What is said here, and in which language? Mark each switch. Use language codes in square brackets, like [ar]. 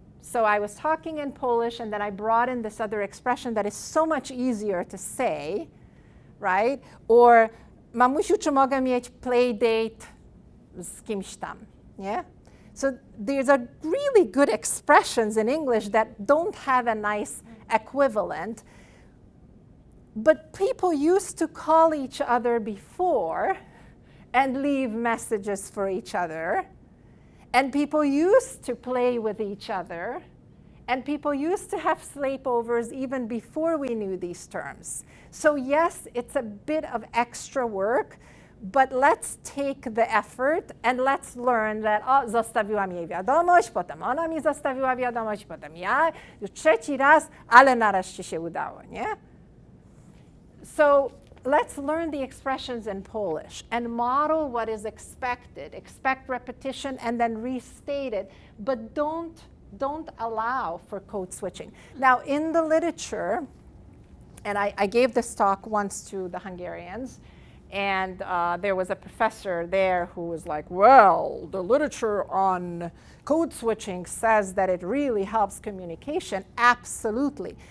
[en] So I was talking in Polish and then I brought in this other expression that is so much easier to say, right? [pl] Or mamusiu, czy mogę mieć play date z kimś tam, nie? [en] So there's a really good expressions in English that don't have a nice equivalent, but people used to call each other before and leave messages for each other. And people used to play with each other, and people used to have sleepovers even before we knew these terms. So yes, it's a bit of extra work, But let's take the effort and let's learn that [pl] zostawiłam jej wiadomość, potem ona mi zostawiła wiadomość, potem ja, już trzeci raz, ale nareszcie się udało, nie? [en] So let's learn the expressions in Polish and model what is expected. Expect repetition and then restate it, but don't allow for code switching. Now, in the literature, and I gave this talk once to the Hungarians, and there was a professor there who was like, well, the literature on code switching says that it really helps communication. Absolutely.